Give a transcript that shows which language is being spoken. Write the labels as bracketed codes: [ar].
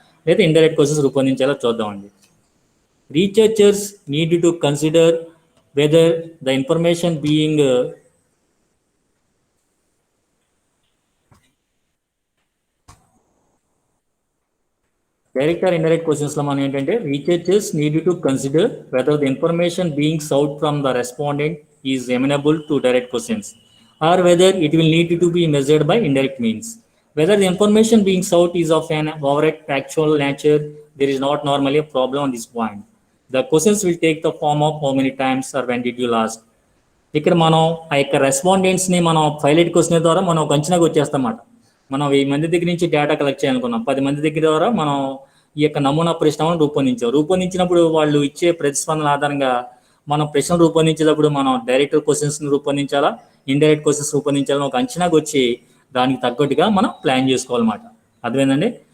[te] లేదా indirect questions రూపొందించేలా చూద్దామండి. [en] researchers need to consider whether the information being direct or indirect క్వశ్చన్స్లో [te] మనం ఏంటంటే [en] Researchers need to consider whether the information being sought from the respondent is amenable to direct questions or whether it will need to be measured by indirect means. Whether the information being sought is of an overall factual nature, there is not normally a problem on this point. The questions will take the form of how many times or when did you last. [te] ఇక్కడ మనం ఆ యొక్క రెస్పాండెంట్స్ని మనం pilot question ద్వారా మనం ఒక అంచనాకు వచ్చేస్తామన్నమాట. మనం 1000 మంది దగ్గర నుంచి డేటా కలెక్ట్ చేయాలనుకున్నాం, 10 మంది దగ్గర ద్వారా మనం ఈ యొక్క నమూనా ప్రశ్నలను రూపొందించినప్పుడు వాళ్ళు ఇచ్చే ప్రతిస్పందన ఆధారంగా మనం ప్రశ్నలు రూపొందించేటప్పుడు మనం డైరెక్ట్ క్వశ్చన్స్ని రూపొందించాలా, ఇండైరెక్ట్ క్వశ్చన్స్ రూపొందించాలని ఒక అంచనాకు వచ్చి దానికి తగ్గట్టుగా మనం ప్లాన్ చేసుకోవాలన్నమాట. అర్థమైందండి?